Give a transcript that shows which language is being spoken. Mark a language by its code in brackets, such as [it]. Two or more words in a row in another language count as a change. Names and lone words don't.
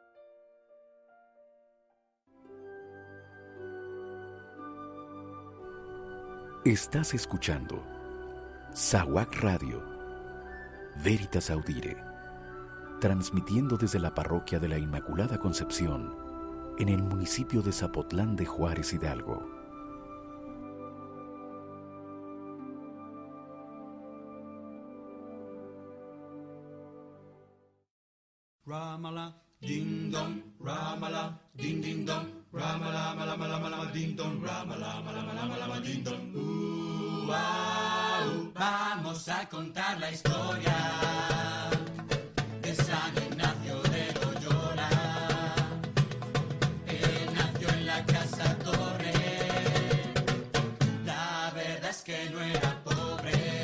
[es] Estás escuchando SAWAC Radio, Veritas Audire, transmitiendo desde la parroquia de la Inmaculada Concepción, en el municipio de Zapotlán de Juárez, Hidalgo. Ramala, ding dong, ramala, ding ding dong, ramala, mala, mala, mala, ding dong, ramala, mala, mala, mala, ding dong. Vamos a contar la historia de San Ignacio de Loyola. Él nació en la Casa Torre. La verdad es que no era pobre.